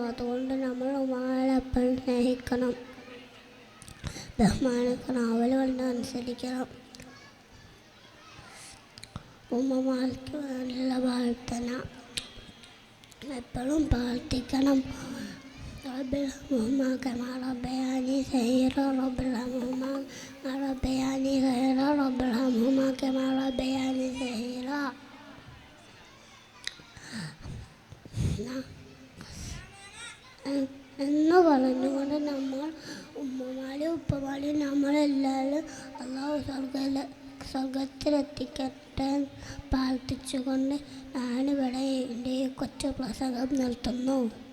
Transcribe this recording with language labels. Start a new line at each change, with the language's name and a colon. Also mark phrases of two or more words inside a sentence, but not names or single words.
Malayalam: അതുകൊണ്ട് നമ്മൾ ഉമ്മമാരെ എപ്പോഴും സ്നേഹിക്കണം, ബഹുമാനിക്കണം, അവൾ കൊണ്ട് അനുസരിക്കണം. ഉമ്മമാർക്ക് വേണ്ടിയുള്ള പ്രാർത്ഥന എപ്പോഴും പ്രാർത്ഥിക്കണം.
Arabic: ربنا كما ربياني صغيرا رب ارحمهما كما ربياني صغيرا رب ارحمهما كما ربياني صغيرا.
Malayalam: എന്ന് പറഞ്ഞുകൊണ്ട് നമ്മൾ ഉമ്മമാരെയും ഉപ്പമാരെയും നമ്മളെല്ലാവരും അല്ലാഹു സ്വർഗത്തിലെത്തിക്കട്ടെ പ്രാർത്ഥിച്ചുകൊണ്ട് ഞാനിവിടെ എൻ്റെ കൊച്ചു പ്രസംഗം നിർത്തുന്നു.